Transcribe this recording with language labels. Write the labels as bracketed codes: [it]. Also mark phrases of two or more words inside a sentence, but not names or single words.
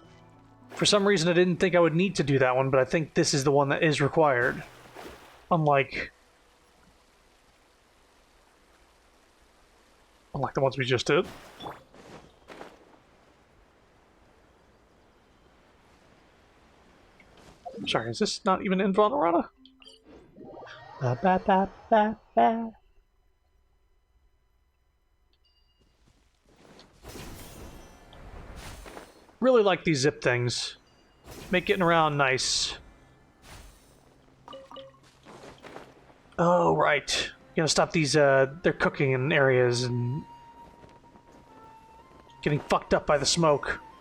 [en] For some reason, I didn't think I would need to do that one, but I think this is the one that is required. Unlike the ones we just did. Sorry, is this not even in Vanarana? Ba ba ba ba ba. Really like these zip things. Make getting around nice. Oh, right. You gotta stop these, they're cooking in areas and getting fucked up by the smoke.